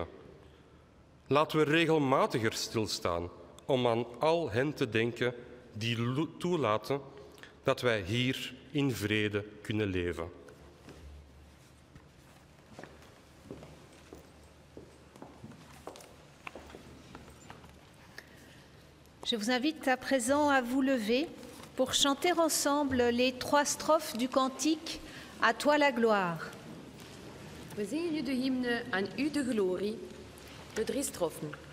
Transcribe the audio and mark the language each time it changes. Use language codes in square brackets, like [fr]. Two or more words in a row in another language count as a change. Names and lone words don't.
[nl] Laten we regelmatiger stilstaan om aan al hen te denken die toelaten dat wij hier in vrede kunnen leven. [fr] Je vous invite à présent à vous lever pour chanter ensemble les 3 strophes du cantique « À toi la gloire ». [nl] We zingen nu de hymne Aan u de glorie, de 3 strofen.